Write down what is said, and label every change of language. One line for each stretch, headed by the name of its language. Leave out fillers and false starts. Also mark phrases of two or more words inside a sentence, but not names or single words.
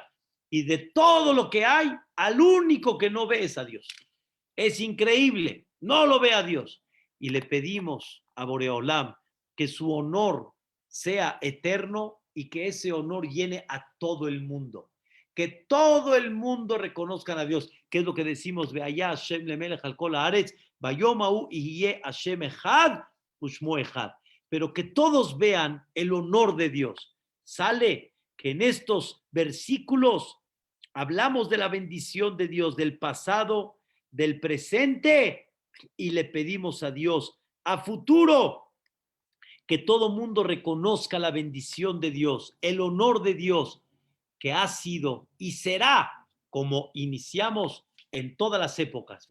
Spanish: Y de todo lo que hay, al único que no ve es a Dios. Es increíble, no lo ve a Dios. Y le pedimos a Boreolam que su honor sea eterno y que ese honor llene a todo el mundo. Que todo el mundo reconozcan a Dios, que es lo que decimos,
Hebrew: והיה השם למלך על כל הארץ, ביום ההוא יהיה השם אחד ושמו אחד.
Spanish: Pero que todos vean el honor de Dios. Sale que en estos versículos hablamos de la bendición de Dios, del pasado, del presente, y le pedimos a Dios a futuro que todo mundo reconozca la bendición de Dios, el honor de Dios, que ha sido y será como iniciamos en todas las épocas.